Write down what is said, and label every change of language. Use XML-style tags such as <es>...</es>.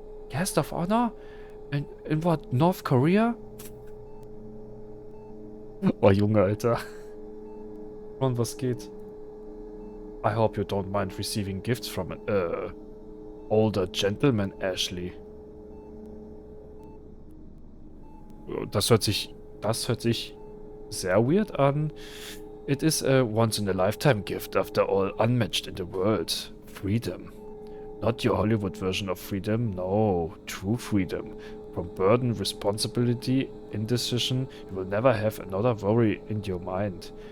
<en>Guest of honor? In what, North Korea?</en> <de>Oh, Junge, Alter. Und was geht?</de> <en>I hope you don't mind receiving gifts from an, older gentleman, Ashley.</en> <de>Das hört sich sehr weird an.</de> <en>It is a once-in-a-lifetime gift, after all, unmatched in the world. Freedom. Not your Hollywood version of freedom, no. True freedom. From burden, responsibility, indecision, you will never have another worry in your mind.</en>